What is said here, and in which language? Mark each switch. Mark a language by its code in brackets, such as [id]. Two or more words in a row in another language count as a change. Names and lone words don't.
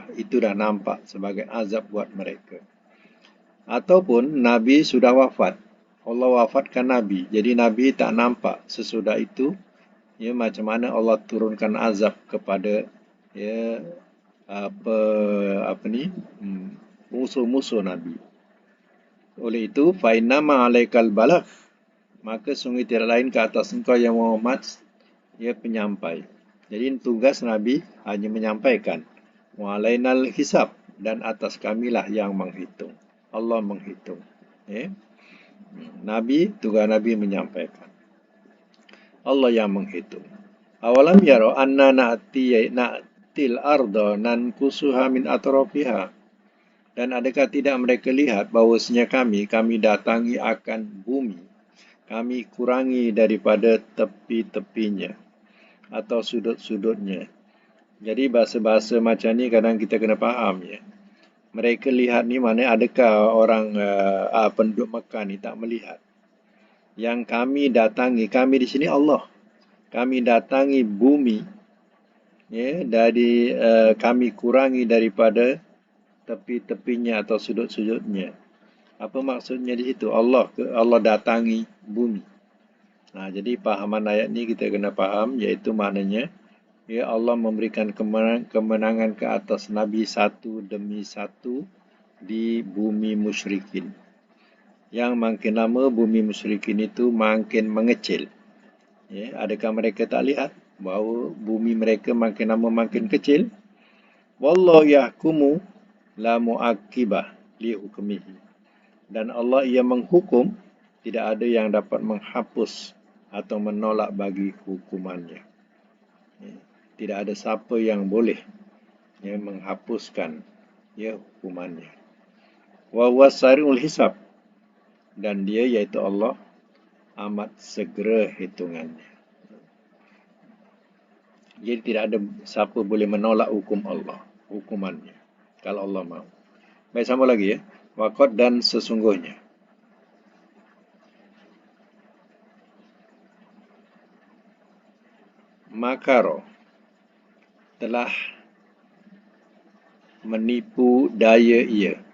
[ms] Itu dah nampak sebagai azab buat mereka. Ataupun Nabi sudah wafat, Allah wafatkan Nabi, jadi Nabi tak nampak sesudah itu macam mana Allah turunkan azab kepada musuh-musuh Nabi. Oleh itu, [ar] فإنما عليك البلاغ, [ms] maka sungguh tidak lain ke atas engkau yang Muhammad penyampai. Jadi tugas Nabi hanya menyampaikan. [ar] وعلينا الحساب, [ms] dan atas kamilah yang menghitung. Allah menghitung. Nabi, tugas Nabi menyampaikan. Allah yang menghitung. [ar] أولم يروا أنا نأتي الأرض ننقصها من أطرافها. [ms] Dan adakah tidak mereka lihat bahawasanya kami datangi akan bumi, kami kurangi daripada tepi-tepinya atau sudut-sudutnya. Jadi bahasa-bahasa macam ni kadang kita kena faham. Mereka lihat ni mana, adakah orang penduduk Mekah ni tak melihat yang kami datangi, kami di sini Allah, kami datangi bumi, dari kami kurangi daripada tepi-tepinya atau sudut-sudutnya. Apa maksudnya di situ? Allah datangi bumi. Jadi pahaman ayat ni kita kena faham, iaitu maknanya Allah memberikan kemenangan ke atas Nabi satu demi satu di bumi musyrikin. Yang makin lama bumi musyrikin itu makin mengecil. Adakah mereka tak lihat bahawa bumi mereka makin lama makin kecil? [ar] والله يحكم لا معقب لحكمه. [ms] Dan Allah ia menghukum, tidak ada yang dapat menghapus atau menolak bagi hukumannya. Tidak ada siapa yang boleh menghapuskan hukumannya. [ar] وهو سريع الحساب, [ms] dan dia iaitu Allah amat segera hitungannya. Jadi tidak ada siapa boleh menolak hukum Allah, hukumannya, kalau Allah mahu. Baik, sama lagi ya. Waqad dan sesungguhnya. Makaro telah menipu daya ia.